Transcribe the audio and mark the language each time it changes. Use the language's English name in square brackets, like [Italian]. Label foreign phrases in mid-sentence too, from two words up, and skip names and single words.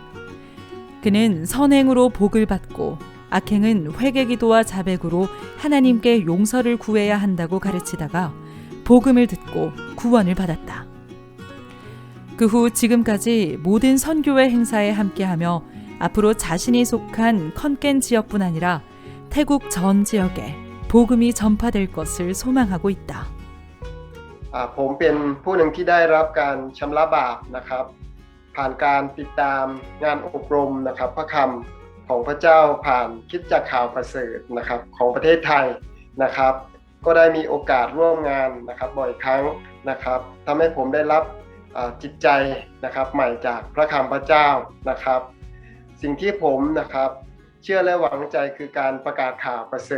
[Korean] 그는 선행으로 복을 받고 악행은 회개기도와 자백으로 하나님께 용서를 구해야 한다고 가르치다가 복음을 듣고 구원을 받았다. 그 후 지금까지 모든 선교회 행사에 함께하며 앞으로 자신이 속한 컨켄 지역뿐 아니라 태국 전 지역에 복음이 전파될 것을 소망하고 있다. [Thai] ผมเป็นผู้หนึ่งที่ได้รับการชำระบาปนะครับผ่านการติดตามงานอบรมนะครับพระคำของพระเจ้าผ่านคริสตจักรข่าวประเสริฐนะครับของประเทศไทยนะครับก็ได้มีโอกาสร่วมงานนะครับบ่อยครั้งนะครับทำให้ผมได้รับจิตใจนะครับใหม่จากพระคำพระเจ้านะครับสิ่งที่ผมนะครับเชื่อและหวังใจคือการประกาศข่าวประเสริ